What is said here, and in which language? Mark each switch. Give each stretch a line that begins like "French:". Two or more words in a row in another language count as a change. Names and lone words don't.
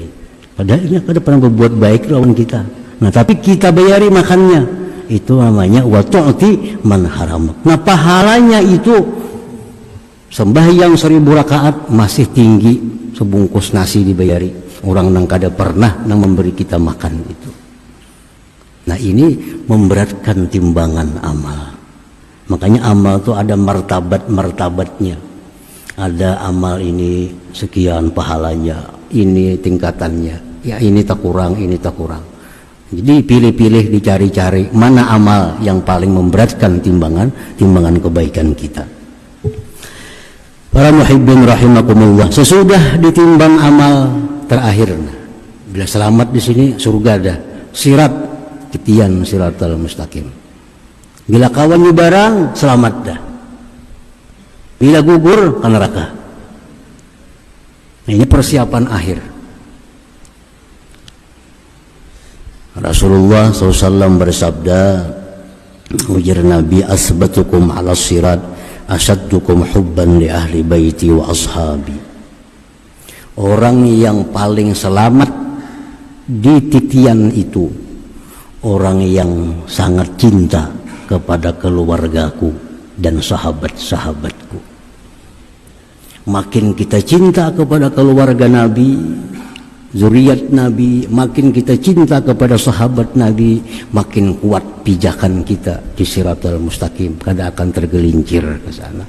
Banjar: Padahal ini kada pernah berbuat baik lawan kita. Nah tapi kita bayari makannya. Itu namanya
Arabic: وتعطي من حرمك.
Banjar: Nah pahalanya itu sembahyang 1000 rakaat masih tinggi sebungkus nasi dibayari orang yang kada pernah nang memberi kita makan itu.
Indonesian: Nah ini memberatkan timbangan amal. Makanya amal itu ada martabat-martabatnya. Ada amal ini sekian pahalanya, ini tingkatannya, ya ini tak kurang, ini tak kurang. Jadi pilih-pilih, dicari-cari mana amal yang paling memberatkan timbangan kebaikan kita. Para
Arabic: محبين رحمكم الله,
Indonesian: sesudah ditimbang amal terakhir, bila selamat di sini surga dah, sirat ketian
Arabic: الصراط المستقيم.
Banjar: Bila kawan barang selamat dah, bila gugur ke neraka.
Indonesian: Nah, ini persiapan akhir. Rasulullah SAW bersabda, ujar Nabi,
Arabic: أثبتكم على الصراط أشدكم حبا لأهل بيتي وأصحابي.
Indonesian: Orang yang paling selamat di titian itu orang yang sangat cinta kepada keluargaku dan sahabat-sahabatku. Makin kita cinta kepada keluarga Nabi, zuriat Nabi, makin kita cinta kepada sahabat Nabi, makin kuat pijakan kita di
Arabic: الصراط المستقيم,
Indonesian: kada akan tergelincir ke sana.